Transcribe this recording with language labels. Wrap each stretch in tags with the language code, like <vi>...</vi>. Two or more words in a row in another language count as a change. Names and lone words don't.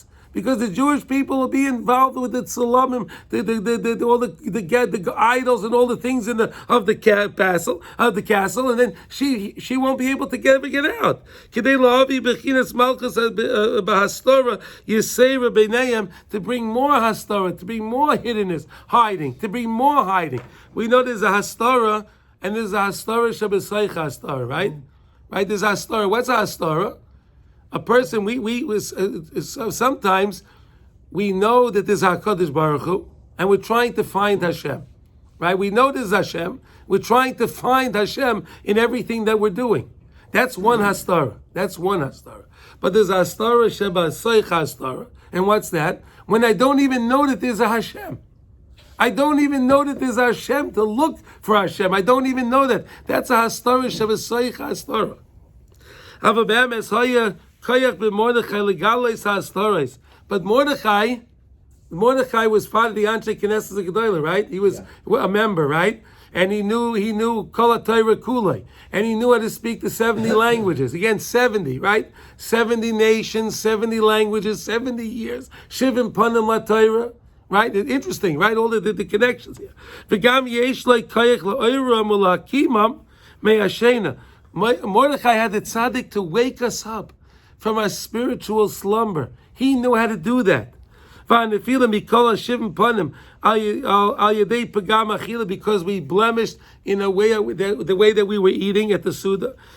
<en>Because the Jewish people will be involved with the tzulamim, all the idols and all the things of the castle, and then she won't be able to ever get out. To bring more hastara, to bring more hiddenness, hiding, to bring more hiding. We know there's a hastara, and there's a</en> <he>הסתרה שבתוך הסתרה,</he> <en>right? Right? There's a hastara. What's a hastara? A person, sometimes we know that there's</en> <he>הקדוש ברוך הוא,</he> <en>and we're trying to find Hashem, right? We know there's Hashem. We're trying to find Hashem in everything that we're doing. That's one hastara. But there's a</en> <he>הסתרה שבתוך הסתרה,</he> <en>and what's that? When I don't even know that there's a Hashem. I don't even know that there's a Hashem to look for Hashem. I don't even know that. That's a</en> <he>הסתרה שבתוך הסתרה.</he> <en>But Mordechai Mordechai was part of the Anshe Knesset Gedolah, right? He was a member, right? And he knew</en> <he>כל התורה כולה,</he> <en>and he knew how to speak the 70 languages. Again, 70, right? 70 nations, 70 languages, 70 years.</en> <he>שבעים פנים לתורה,</he> <en>right? Interesting, right? All the connections here.</en> <he>וגם יש כח לעוררם ולהקימם משנתם.</he> <en>Mordechai had the tzaddik to wake us up from our spiritual slumber. He knew how to do that. Because we blemished in a way, the way that we were eating at the Suda.</en>